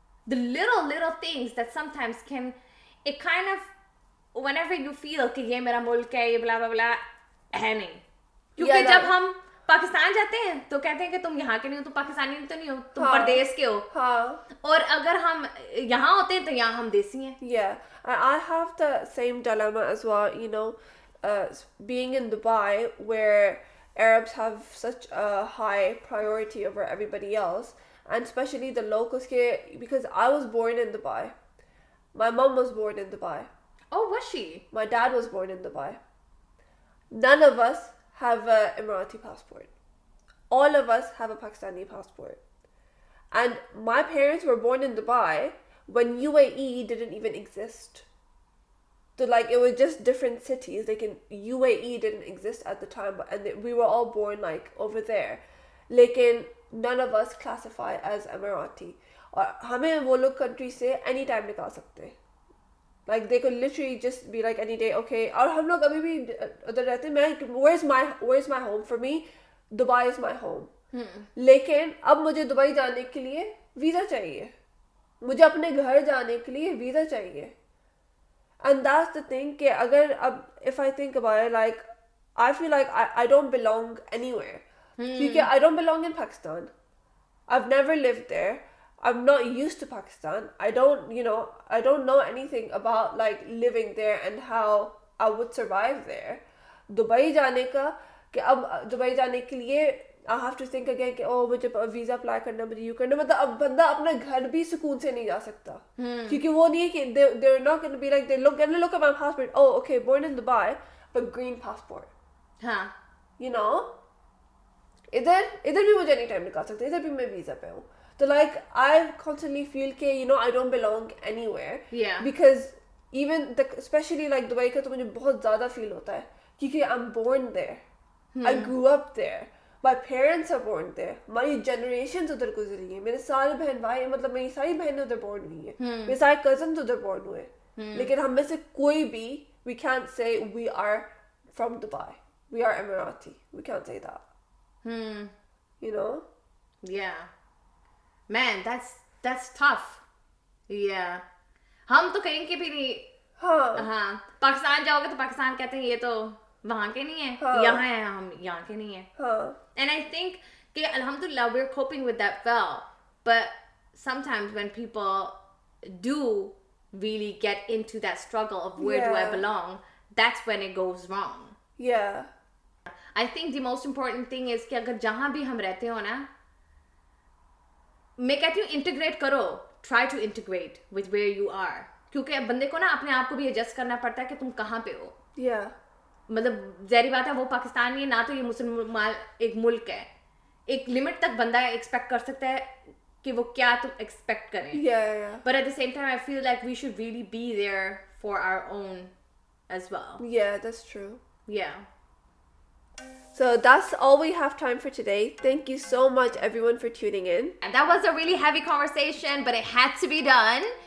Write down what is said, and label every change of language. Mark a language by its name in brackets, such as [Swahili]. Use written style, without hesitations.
[English] The little things that sometimes it kind of, whenever you feel [Hindi] कि ये मेरा मुल्क है, ये [English] blah blah blah, [Hindi] है नहीं. क्योंकि जब हम पाकिस्तान जाते हैं तो कहते हैं कि तुम यहाँ के नहीं हो, तुम पाकिस्तानी तो नहीं हो, तुम परदेश के हो. और अगर हम यहाँ होते हैं तो यहाँ हम देसी हैं. [English] I have the same dilemma as well, you know, being in Dubai, where Arabs have such a high priority over everybody else. And especially the locals here, because I was born in Dubai. My mom was born in Dubai. Oh, was she? My dad was born in Dubai. None of us have an Emirati passport. All of us have a Pakistani passport. And my parents were born in Dubai when UAE didn't even exist. So like it was just different cities. Like in UAE didn't exist at the time, and we were all born like over there. Lekin none of us classify as Emirati. [Hindi] और हमें वो लोग country से [English] any time [Hindi] निकाल सकते हैं. [English] Like they could literally just be like any day, okay. [Hindi] और हम लोग अभी भी उधर रहते हैं. [English] मैं where's my home? For me, Dubai is my home. [Hindi] लेकिन अब मुझे दुबई जाने के लिए वीज़ा चाहिए. मुझे अपने घर जाने के लिए वीज़ा चाहिए. [English] And that's the thing [Hindi] कि अगर अब [English] if I think about it, like I feel like I don't belong anywhere. Because I don't belong in Pakistan. I've never lived there. I'm not used to Pakistan. I don't know anything about like living there and how I would survive there. [Hindi] Dubai जाने का कि अब Dubai जाने के लिए [English] I have to think again [Hindi] कि मुझे visa apply करना, मुझे यू करना. मतलब अब बंदा अपने घर भी सुकून से नहीं जा सकता. क्योंकि वो नहीं है कि [English] they're not going to be like gonna look at my passport. Oh, okay, born in Dubai, but green passport. [Hindi] हाँ. [English] You know? [Hindi] इधर भी मुझे नहीं टाइम निकाल सकते. इधर भी मैं वीज़ा पे हूँ. [English] So like I constantly feel कि I don't belong anywhere. Yeah. Because even especially like Dubai [Hindi] का तो मुझे बहुत ज़्यादा [English] feel [Hindi] होता है क्योंकि [English] I'm born there. I grew up there. My parents are born there. [Hindi] हमारी generations उधर गुजरी है. मेरे सारे बहन भाई मतलब मेरी सारी बहनें उधर born हुई है. मेरे सारे cousins उधर born हुए. लेकिन हम में से कोई भी [English] we can't say we are from Dubai. We are Emirati. We can't say that. You know? Yeah. Man, that's tough. Yeah. [Hindi] हम तो कहीं के भी नहीं. हाँ. पाकिस्तान जाओगे तो पाकिस्तान कहते हैं ये तो वहाँ के नहीं है. यहाँ है, हम यहाँ के नहीं है. [English] And I think कि alhamdulillah we're coping with that well. But sometimes when people do really get into that struggle of where do I belong, that's when it goes wrong. Yeah. I think the most important thing is [Hindi] कि अगर जहाँ भी हम रहते हो ना, मैं कहती हूँ integrate करो. [English] Try to integrate with where you are. [Hindi] क्योंकि बंदे को ना अपने आप को भी adjust करना पड़ता है कि तुम कहाँ पे हो. [English] Yeah. [Hindi] मतलब ज़ाहिर बात है वो पाकिस्तानी है ना, तो ये मुसलमान एक मुल्क है. एक लिमिट तक बंदा एक्सपेक्ट कर सकता है कि वो क्या तुम एक्सपेक्ट करें. [English] Yeah. But at the same time I feel like we should really be there for our own as well. Yeah, that's true. Yeah. So that's all we have time for today. Thank you so much everyone for tuning in. And that was a really heavy conversation, but it had to be done.